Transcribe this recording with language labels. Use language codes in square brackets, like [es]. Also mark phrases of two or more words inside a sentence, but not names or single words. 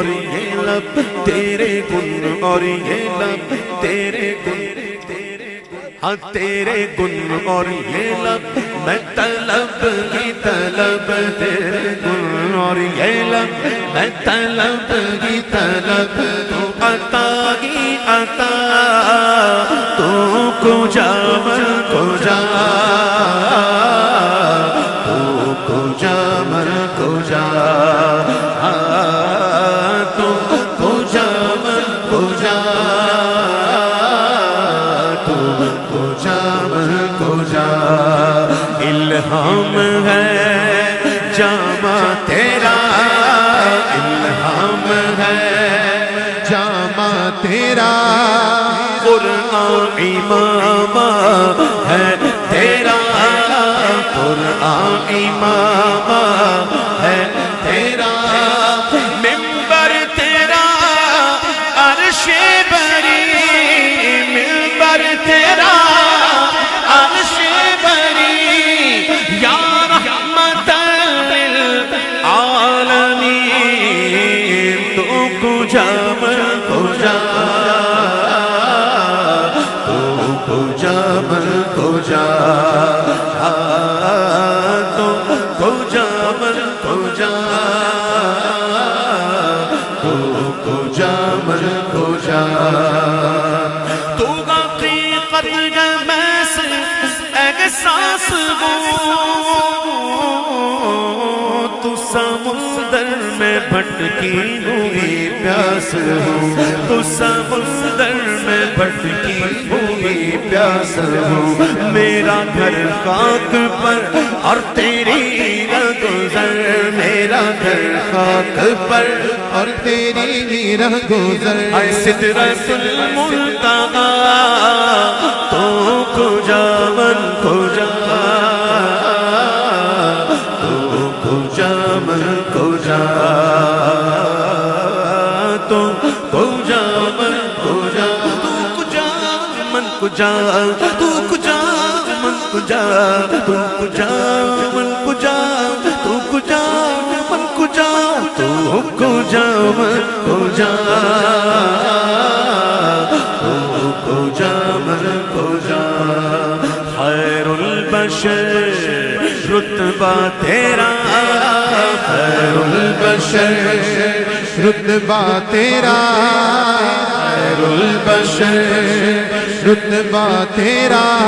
[ur] یہ لب تیرے گن اور یہ لب تیرے گن ہاں تیرے گن اور یہ لب میں طلب کی طلب تیرے گن اور یہ لب میں طلب کی طلب تو عطا کی عطا [fa] تو کجا من کجا تو کجا من کجا تو کجا من کجا تو کجا من کجا [ur] الہام ہے جامع تیرا الہام ہے جامع تیرا قرآن امام ہے تیرا قرآن امام ہے تیرا منبر تیرا عرش بری منبر تیرا عرش بری [ar] یا رحمت [fa] للعالمین تو کجا من کجا تو کجا من کجا تو کجا من کجا تو کجا من کجا [ur] تو حقیقت ہے میں سے احساس ہوں تو سمندر میں بھٹکی ہوئی پیاس ہوں تو سمندر میں بھٹکی ہوئی پیاس ہوں میرا گھر خاک پر اور تیری گزر میرا گھر خاک پر اور تیری گزر [ar] اے سدرۃ المنتہا [fa] تو کجا من کجا تو کجا من کجا تو کجا من کجا تو کجا من کجا تو کجا من کجا تو کجا من کجا تو کجا جا من کو جا تو کو جا من کو جا [ur] خیر البشر رتبہ تیرا خیر البشر رتبہ تیرا خیر البشر رتبہ تیرا